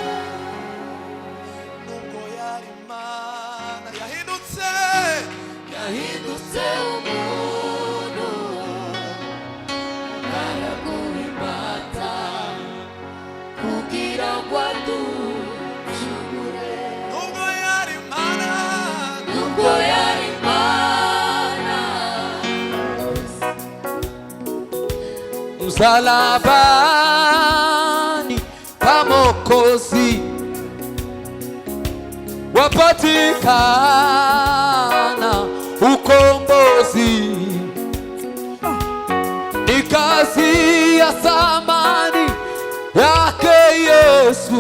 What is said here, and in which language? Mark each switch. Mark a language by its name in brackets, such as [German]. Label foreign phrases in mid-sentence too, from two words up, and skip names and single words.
[Kinyarwanda] Nubwo yari Imana yahindutse umuntu araguhimbaza kugira ngo aducungure Nubwo yari Imana [Swahili] Msalabani pa Mwokozi wapatikana ukombozi, ni kazi ya thamani yake Yesu.